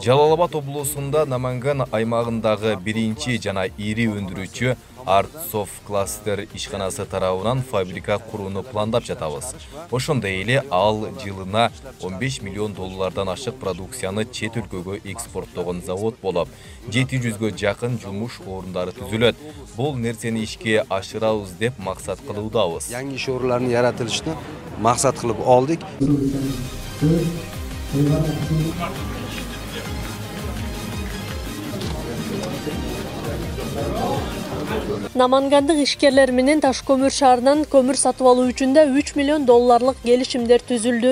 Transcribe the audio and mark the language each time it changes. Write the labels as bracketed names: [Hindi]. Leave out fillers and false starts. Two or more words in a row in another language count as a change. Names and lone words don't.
[Kyrgyz] Жалалабад облусунда Наманган аймагындагы биринчи жана ири өндүрүүчү Артсоф кластер ишканасы тарабынан фабрика курууну пландап жатабыз. Ошондой эле ал жылына $15 миллион ашык продукцияны чет өлкөгө экспорттогон завод болуп, 700гө жакын жумуш орундары түзүлөт. Бул нерсени ишке ашырабыз деп максат кылуудабыз. [Uzbek] Yangi ish o'rinlarini yaratilishni maqsad qilib oldik. [Kyrgyz] Намангандык ишкерлер менен Таш-Көмүр шаарынан көмүр сатып алуу үчүн да $3 миллион келишимдер түзүлдү.